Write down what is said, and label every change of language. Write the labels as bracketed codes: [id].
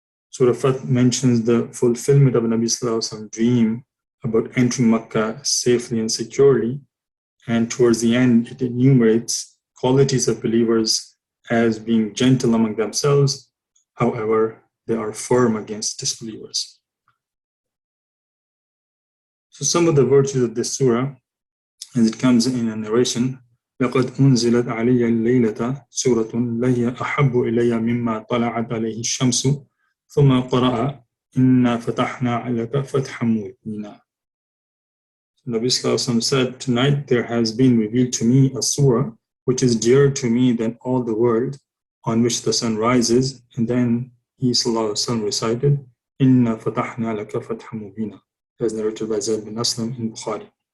[en] Surah Fath mentions the fulfillment of Nabi Sallallahu Alaihi Wasallam's dream about entering Makkah safely and securely, and towards the end, it enumerates qualities of believers as being gentle among themselves, however, they are firm against disbelievers. So some of the virtues of this surah, as it comes in a narration, [ar] لَقَدْ أُنزِلَتْ عَلَيَّ اللَّيْلَةَ سُورَةٌ لَهِيَ أَحَبُّ إِلَيَّ مِمَّا طَلَعَتْ عَلَيْهِ الشَّمْسُ ثُمَّ قَرَأَ إِنَّا فَتَحْنَا عَلَيْكَ فَتْحًا مُبِينًا. [en] Nabi Sallallahu Alaihi Wasallam said, tonight there has been revealed to me a surah which is dearer to me than all the world, on which the sun rises. And then he Sallallahu Alaihi Wasallam recited, [ar] إِنَّا فَتَحْنَا لَكَ فَتْحًا مُبِينًا, [en] as narrated by Zayd bin Aslam in Bukhari.